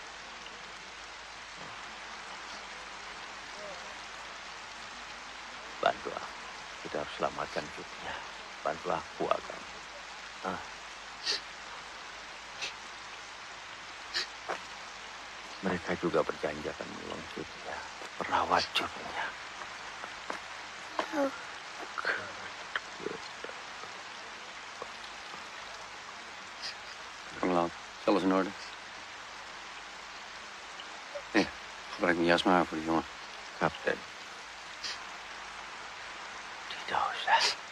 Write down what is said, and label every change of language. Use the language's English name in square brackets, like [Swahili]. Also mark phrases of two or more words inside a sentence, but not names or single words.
[Indonesian] Bantu aku. Kita harus selamatkan dunia. Bantu aku, Agam. Mereka juga berjanji akan menolong Jutnya, merawat Jutnya. [Dutch] Kom alles in orde? Nee, gebruik mijn jas maar voor die jongen. [Indonesian] Kapten. Tidak usah.